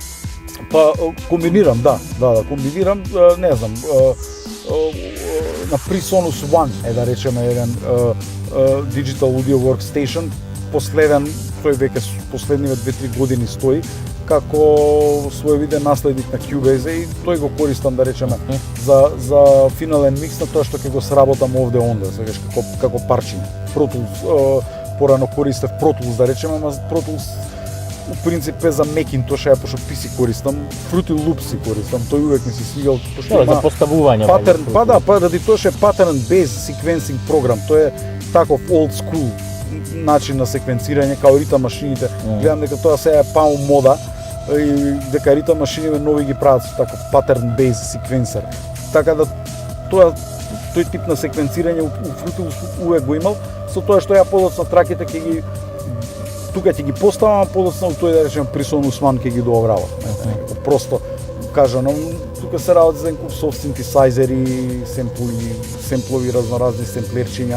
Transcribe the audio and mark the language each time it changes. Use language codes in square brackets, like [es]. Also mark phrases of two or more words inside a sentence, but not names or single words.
[mk] Па комбинирам, да, комбинирам, не знам, на PreSonus One е да речеме еден [en] Digital Audio Workstation, [mk] последен, тој веќе последниве 2-3 години стои, како своевиден наследник на Cubase и тој го користам да речеме за финален микс на тоа што ќе го сработам овде онде, сакаш како парчиња. Pro Tools, порано користев Pro Tools, да речеме, ама Pro Tools у принцип е за Macintosh, ја пошто PC користам, Fruity Loops си користам, тој увек ми се свигал, пошто за поставување. патерн, ради тоа што е [en] pattern based sequencing [mk] програм, тоа е таков [en] old school [mk] начин на секвенцирање, као ритам машините. Гледам дека тоа сега е пау мода и дека ритам машините нови ги прават со таков [en] pattern based sequencer. [mk] Така да тој тип на секвенцирање у Fruity Loops увек го имал, со тоа што ја подоцна траките ќе ги тука ќе ги поставам, подоцна тој да речем Presonus One ќе ги доогравам. Просто кажано, тука се работи за некој софт синтесайзери, семплови, разноразни семплерчиња.